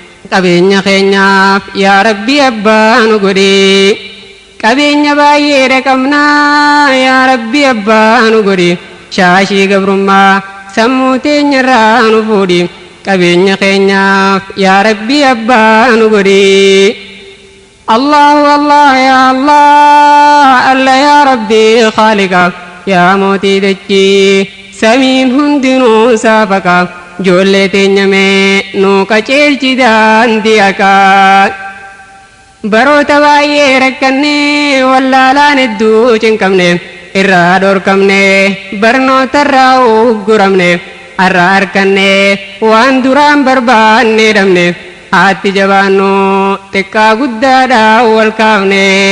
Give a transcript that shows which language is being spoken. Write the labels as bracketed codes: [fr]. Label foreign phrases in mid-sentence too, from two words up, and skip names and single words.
[om] Qabeenya keenyaaf yaa Rabbi abbaa nu godhi. Qabeenya baay'ee dhaqabnaa yaa Rabbi abbaa nu godhi. Shaashii gabrummaa sammuu teenya irraa nu fuudhi. Qabeenya keenyaaf yaa Rabbi abbaa nu godhi. [ar] الله الله يا الله، الله يا ربي خالقا, [om] ya mootii dachee samiin hundinuu saafaqa. Ijoollee teenya mee nuu qaceelchi daandii haqaa. Baroota baay'ee rakkannee wallaalaan hedduu cinqabne, irraa dhorkamne, barnoota irraa ugguramne, arra harkanne, waan duraan barbaanne dhabne, haatti jabaannu xiqqaa guddaadhaa wal kaafne.